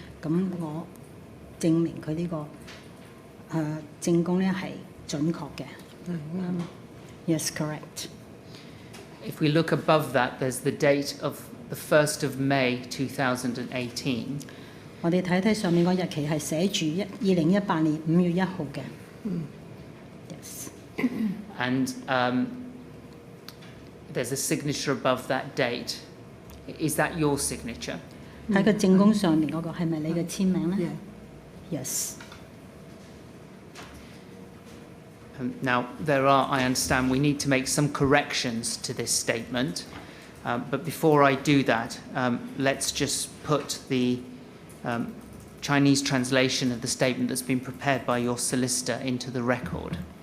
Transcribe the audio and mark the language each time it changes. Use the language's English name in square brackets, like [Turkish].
[Cantonese] 咁我證明佢呢個證供咧係準確嘅。 [English] Yes, correct. If we look above that, there's the date of the 1st of May 2018. [Cantonese] 我哋睇睇上面個日期係寫住2018年5月1號嘅。 [English] Yes. And there's a signature above that date. Is that your signature? [Cantonese] 喺個證供上面嗰個係咪你嘅簽名咧 ？ [English] Yes. Now, I understand we need to make some corrections to this statement. But before I do that, let's just put the Chinese translation of the statement that's been prepared by your solicitor into the record.